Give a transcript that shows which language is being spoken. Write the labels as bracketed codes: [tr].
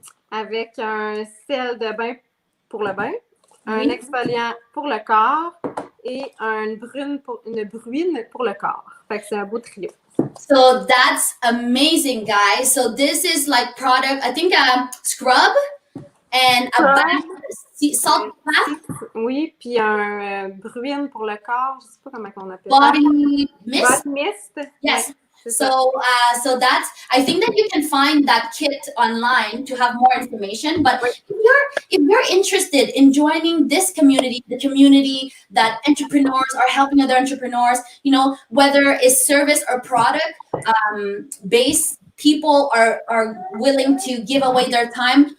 [fr] Avec un sel de bain pour le bain, un exfoliant pour le corps et une bruine pour le corps. Fait que c'est un beau trio. [en] So that's amazing, guys. So this is like product, I think scrub and a bath, salt bath. [fr] Oui, puis un bruine pour le corps. Je sais pas comment on appelle [en] Body mist. Body mist. Yes. [fr] Ouais. [en] So that's, I think that you can find that kit online to have more information. But if you're interested in joining this community, the community that entrepreneurs are helping other entrepreneurs, whether it's service or product based, people are willing to give away their time.